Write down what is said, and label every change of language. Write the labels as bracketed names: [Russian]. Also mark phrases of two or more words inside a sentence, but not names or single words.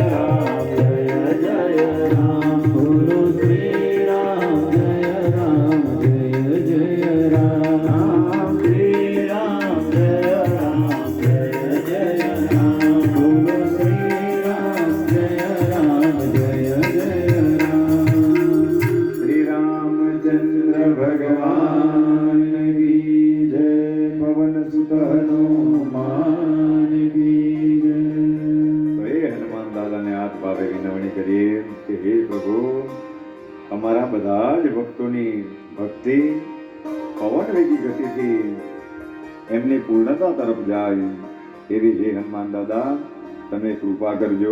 [Hindi] राम बोलो श्री राम जय राम श्री राम जय राम बोलो श्री राम जय राम श्री रामचंद्र भगवान की जय। पवन सुत हनुमान की जय। [Gujarati] तो એ હનુમાન દાદાને હાથ ભાવે વિનવણી કરીએ કે હે પ્રભુ, અમારા બધા જ ભક્તોની ભક્તિ પવન વેગી ગતિથી એમની પૂર્ણતા તરફ જાય એવી હે હનુમાન દાદા તમે કૃપા કરજો.